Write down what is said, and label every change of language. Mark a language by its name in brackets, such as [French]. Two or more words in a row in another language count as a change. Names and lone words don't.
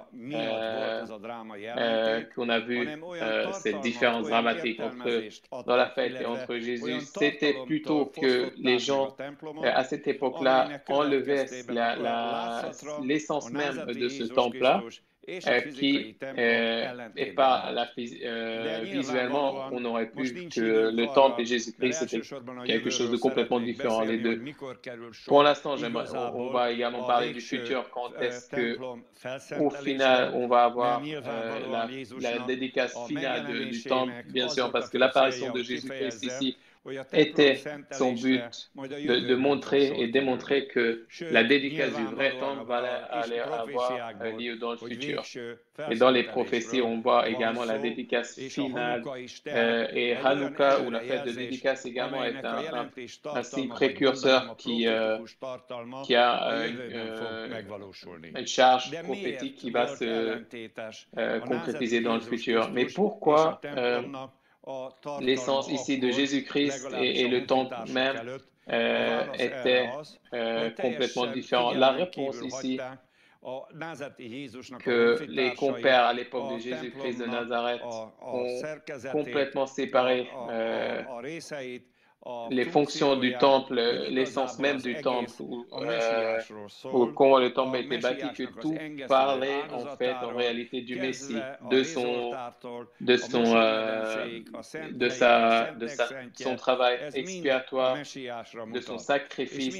[Hungarian] miatt volt ez a dráma jelentés, [French] qu'on a vu [Hungarian] hanem olyan [French] cette [Hungarian] tartalmat, [French] différence [Hungarian] olyan [French] dramatique [Hungarian] értelmezést [French] dans la [Hungarian] adtak, [French] fête et [Hungarian] illetve [French] entre Jésus. [Hungarian] olyan [French] C'était plutôt [Hungarian] tartalomtól [French] que [Hungarian] fosztották [French] les [Hungarian] meg a [French] gens, [Hungarian] templomot, [French] à cette époque-là, [Hungarian] amelynek [French] enlevaient [Hungarian] következtében látszatra a [French] l'essence même [Hungarian] názáreti [French] de ce [Hungarian] Jézus [French] temple-là, [Hungarian] Krisztus és a fizikai [French] qui [Hungarian] templom [French] et [Hungarian] ellentétben [French] pas [Hungarian] állt. De [French] visuellement, [Hungarian] nyilvánvalóan [French] on aurait [Hungarian] most [French] pu [Hungarian] nincs [French] que [Hungarian] időnk [French] le [Hungarian] arra, [French] temple et [Hungarian] mert [French] Jésus-Christ, c'était [Hungarian] elsősorban a [French] quelque chose [Hungarian] jövőről [French] de complètement [Hungarian] szeretnék [French] différent, les [Hungarian] beszélni, hogy [French] deux. [Hungarian] mikor kerül [French] Pour [Hungarian] sor [French] l'instant, on [Hungarian] igazából [French] va également [Hungarian] a [French] parler du [Hungarian] végső [French] futur, quand est-ce que, [Hungarian] templom [French] au [Hungarian] felszentelésre, [French] final, on va [Hungarian] mert [French] avoir [Hungarian] nyilvánvalóan [French] la [Hungarian] Jézusnak [French] dédicace [Hungarian] a [French] finale du temple, [Hungarian] megjelenésének [French] bien [Hungarian] az [French] sûr, [Hungarian] volt a [French] parce que [Hungarian] fő [French] l'apparition [Hungarian] célja, [French] de [Hungarian] hogy [French] Jésus-Christ [Hungarian] kifejezze, [French] ici [Hungarian] hogy a templom [French] était son [Hungarian] szentelésre [French] but [Hungarian] majd a [French] de [Hungarian] jövőben fog [French] montrer [Hungarian] sor [French] et démontrer [Hungarian] kerülni. [French] que la [Hungarian] Sőt, [French] dédicace du vrai [Hungarian] nyilvánvalóan [French] temple allait avoir [Hungarian] proféciákból, [French] lieu dans le [Hungarian] hogy [French] futur. [Hungarian] végső [French] Et dans les prophéties, [Hungarian] felszentelésről [French] on voit [Hungarian] van [French] également la [Hungarian] szó, [French] dédicace [Hungarian] és a [French] finale. [Hungarian] Hanukka is tehát [French] Et [Hungarian] egy olyan [French] Hanouka, ou la fête de [Hungarian] előrejelzés, [French] dédicace également, est [Hungarian] amelynek a jelentés [French] un signe [Hungarian] tartalma, vagy mondanám [French] précurseur [Hungarian] a profétikus tartalma [French] qui a [Hungarian] a jövőben fog megvalósulni. [French] une charge [Hungarian] De [French] prophétique qui [Hungarian] miért [French] va [Hungarian] volt [French] se [Hungarian] ellentétes a [French] concrétiser [Hungarian] názáreti [French] dans le [Hungarian] Jézus [French] futur? Mais [Hungarian] Krisztus és a [French] pourquoi [Hungarian] templomnak a tartalma [French] l'essence ici de [Hungarian] akkor, [French] Jésus-Christ [Hungarian] legalábbis [French] et [Hungarian] a [French] le temple [Hungarian] honfitársak [French] même [Hungarian] előtt? A válasz [French] était [Hungarian] erre az, hogy [French] complètement [Hungarian] teljesen [French] différent? La [Hungarian] figyelmen [French] réponse [Hungarian] kívül [French] ici, [Hungarian] hagyták a názáreti Jézusnak a [French] que les [Hungarian] honfitársai [French] compères à l'époque de [Hungarian] a [French] Jésus-Christ de [Hungarian] templomnak [French] Nazareth [Hungarian] a [French] ont [Hungarian] szerkezetét, [French] complètement séparé [Hungarian] a részeit, [French] les fonctions du temple, l'essence même du temple, ou comment le temple a été bâti, que tout parlait en fait, en réalité, du Messie, son travail expiatoire, de son sacrifice.